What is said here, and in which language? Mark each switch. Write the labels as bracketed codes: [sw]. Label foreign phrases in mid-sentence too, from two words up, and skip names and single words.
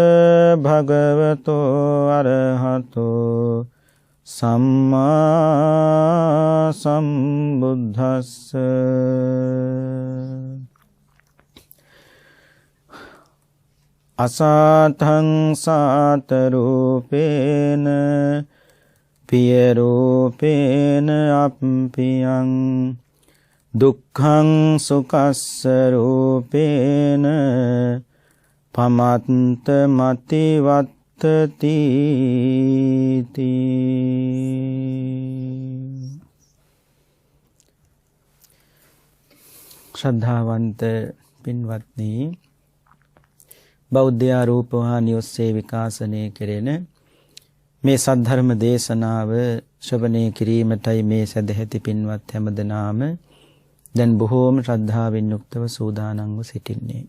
[pi] භගවතෝ අරහතෝ සම්මා සම්බුද්දස්ස අසාතං සාත රූපේන පිය රූපේන අප්පියං දුක්ඛං සුඛස්ස රූපේන පමත්ත මතිවත්තති [si] ශ්‍රද්ධාවන්ත පින්වත්නි, බෞද්ධ රූපවාහිනිය ඔස්සේ විකාශනය කෙරෙන මේ සද්ධර්ම දේශනාව ශ්‍රවණය කිරීමටයි මේ සදැහැති පින්වත් හැමදෙනාම දැන් බොහෝම ශ්‍රද්ධාවෙන් යුක්තව සූදානම්ව සිටින්නේ.